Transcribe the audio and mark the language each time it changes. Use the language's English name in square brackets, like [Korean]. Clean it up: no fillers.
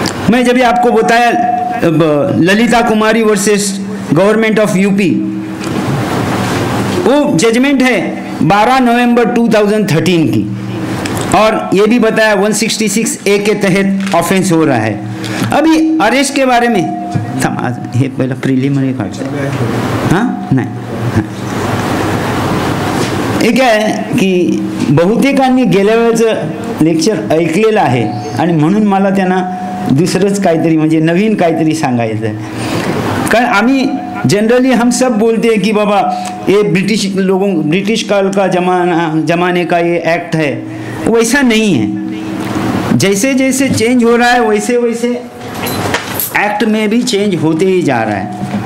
[Hindi] मैं जब आपको बताया ललिता कुमारी वर्सेस गवर्नमेंट ऑफ यूपी, वो जजमेंट है 12 नवंबर 2013 की, और ये भी बताया 166 ए के तहत ऑफेंस हो रहा है। [Marathi] अभी अरेस्ट के बारे में हे पहिला प्रिलिमिनरी काढतो हां नाही, हे काय की बहुतेकांनी गेल्या वेळेचं लेक्चर ऐकलेलं आहे आणि म्हणून मला त्यांना दुसरंच काहीतरी म्हणजे नवीन काहीतरी सांगायचं आहे। कारण आम्ही [Hindi] जनरली हम सब बोलते हैं कि बाबा ये ब्रिटिश काल का जमाने का ये एक्ट है, वैसा नहीं है। जैसे जैसे चेंज हो रहा है वैसे वैसे एक्ट में भी चेंज होते ही जा रहा है।